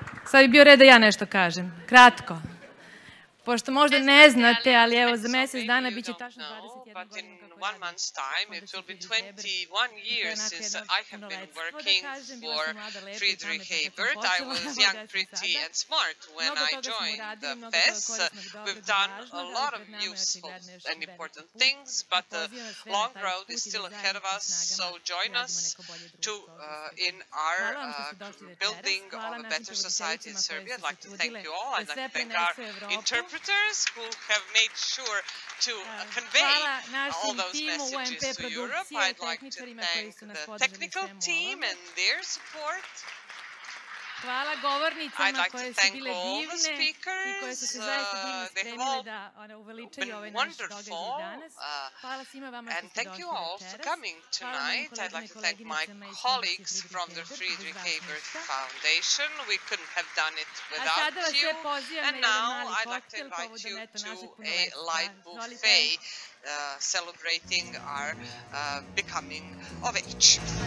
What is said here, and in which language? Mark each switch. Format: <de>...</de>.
<sr>Sad bi bio red da ja nešto kažem. Kratko. Pošto možda ne znate, ali evo za mjesec dana bit će tačno 21 godina kako</sr> <en>1 month's time, it will be 21 years since I have been working for Friedrich Ebert. I was young, pretty, and smart when I joined the PES. We've done a lot of useful and important things, but the long road is still ahead of us, so join us in our building of a better society in Serbia. I'd like to thank you all. I'd like to thank our interpreters who have made sure to convey all those messages to Europe. I'd like to thank the technical team and their support.</en> <sr>Hvala govornicama koje su bile divne i koje su se zaista divno spremile da uveličaju ovaj naš događaj danas. Hvala svima vama što ste došli večeras.</sr> <en>Tonight, I'd like to thank my colleagues from the Friedrich Ebert Foundation. We couldn't have done it without you. And now I'd like to invite you to a light buffet celebrating our becoming of age.</en>